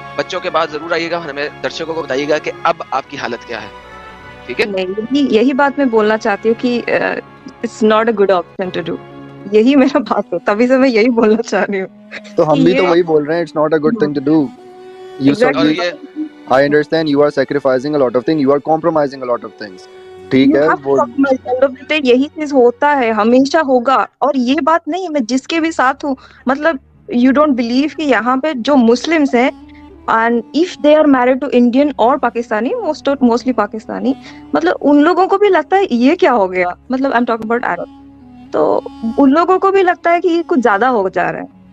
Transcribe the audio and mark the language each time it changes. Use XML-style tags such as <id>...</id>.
<hi>बच्चों के बाद जरूर आइएगा, हमें दर्शकों को बताइएगा कि अब आपकी हालत क्या है, ठीक है? यही बात मैं बोलना चाहती हूँ कि</hi> <en>it's not a good option to do,</en> <hi>यही मेरा बात है, तभी से मैं यही बोलना चाह रही हूँ। तो हम भी तो वही बोल रहे हैं,</hi> <en>It's not a good thing to do. I understand you are sacrificing a lot of things, you are compromising a lot of things.</en> <hi>ठीक है, वो यही चीज होता है, हमेशा होगा। और ये बात नहीं है, मैं जिसके भी साथ हूँ, मतलब</hi> <en>you don't believe</en> <hi>कि यहाँ पे जो मुस्लिम्स हैं</hi> <en>and if they are married to Indian</en> <hi>और पाकिस्तानी, मोस्टली पाकिस्तानी, मतलब उन लोगों को भी लगता है ये क्या हो गया, मतलब</hi> <en>I am talking about Arab,</en> <hi>तो उन लोगों को भी लगता है कि कुछ ज्यादा हो जा रहा है।</hi>